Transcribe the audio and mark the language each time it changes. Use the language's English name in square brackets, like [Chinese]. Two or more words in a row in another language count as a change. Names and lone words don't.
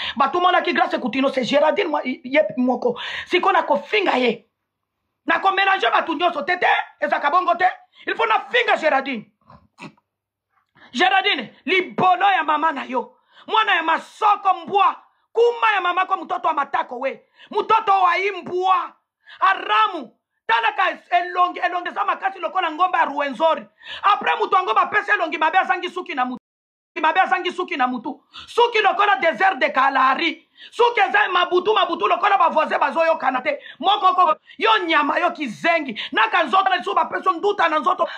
[Lingala] Batumolaki Grace Coutinho, c'est Gerardine mwa-, ye moko. Siko na kofinga ye. Na komélanger bato nyonso te, te, ezaka bongo te. [French] Il faut [Lingala] na finga Gerardine. Gerardine, libolo ya mama na yo. Mwana ya masoko mbwa. Kuma ya mama ko [Swahili] mtoto wa matako we. Mtoto wa imbwa. Haramu. [Lingala] Talaka elongi, elongi za makasi lokola ngomba ya Ruwenzori. Après mutu ango bapesi elongi mabe azangi suki na mutu. Mabe azangi suki na mutu. Suki lokola [French] désert de Kalahari. [Lingala] Suki eza mabutu, mabutu lokola ba voisin bazoyokana te. Moko ko, yo nyama, yo kizengi. Naka nzoto na lisu bapesi nduta na nzoto.